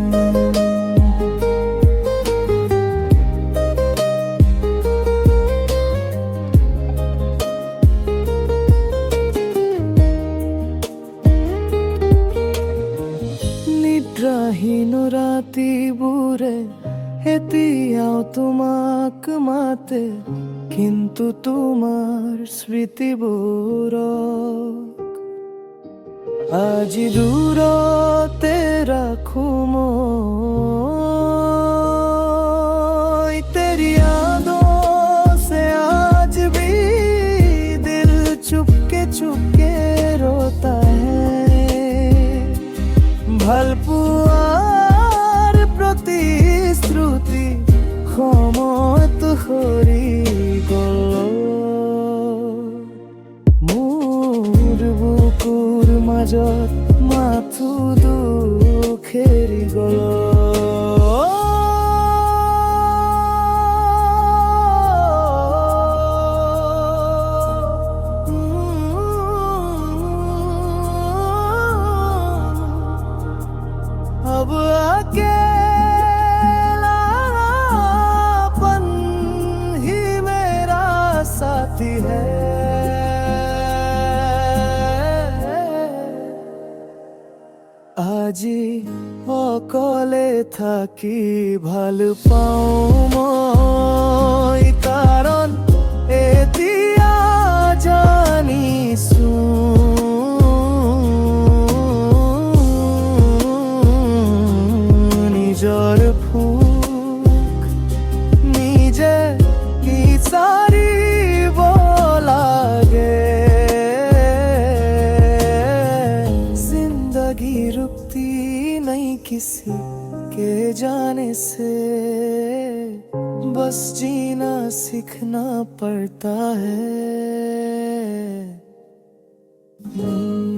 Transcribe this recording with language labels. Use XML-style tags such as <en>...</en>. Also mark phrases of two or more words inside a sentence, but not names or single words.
<as>নিদ্ৰাহীন ৰাতিবোৰে এতিয়াও তোমাক মাতে, কিন্তু তোমাৰ স্মৃতিবোৰক আজি দূৰতে ৰাখো মই।</as> <hi>तेरी यादों से आज भी दिल चुपके चुपके रोता है।</hi> <as>ভালপোৱাৰ প্ৰতিশ্ৰুতি সময়ত সৰি গ'ল। মোৰ বুকুৰ মাজত মাথো দুখ এৰি গ'ল।</as> <hi>अब अकेलापन ही मेरा साथी है।</hi> <as>আজি অকলে থাকি ভাল পাও মই, কাৰণ এতিয়া জানিছো নিজৰ ফুক নিজে বিচাৰিব লাগে।</as> <hi>जिंदगी रुकती नहीं किसी के जाने से, बस जीना सीखना पड़ता है।</hi>